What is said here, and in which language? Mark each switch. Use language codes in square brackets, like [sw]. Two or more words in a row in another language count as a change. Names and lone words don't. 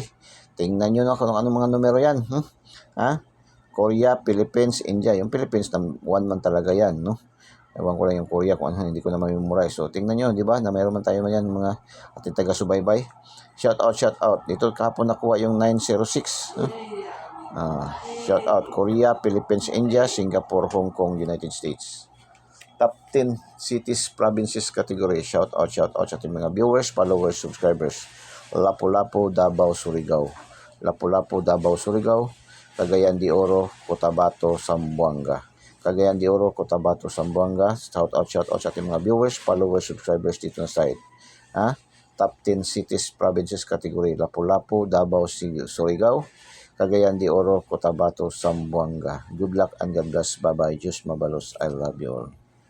[tl] Tingnan nyo na kung anong mga numero yan. Korea, Philippines, India. Yung Philippines, 1 man talaga yan, no? Ewan ko lang yung Korea kung ano, hindi ko na mamemorize. So, tingnan nyo, di ba, na mayroon man tayo man yan, mga ating taga-subaybay. [en] Shout out. [tl] Dito kahapon nakuha yung 906. [en] Shout out, Korea, Philippines, India, Singapore, Hong Kong, United States. Top 10 cities, provinces category. [tl] Shout out sa ating mga [en] viewers, followers, subscribers. [tl] Lapu-Lapu, Davao, Surigao. Lapu-Lapu, Davao, Surigao. Cagayan de Oro, Cotabato, Zamboanga. Cagayan de Oro, Cotabato, Zamboanga. Shout out sa ating mga [en] viewers, followers, subscribers [tl] dito na site. Top 10 cities, provinces category. Lapu-Lapu, Davao, Surigao. Cagayan de Oro, Cotabato, Zamboanga. [en] Good luck and God bless. Bye-bye. [tl] Diyos mabalos. [en] I love you all.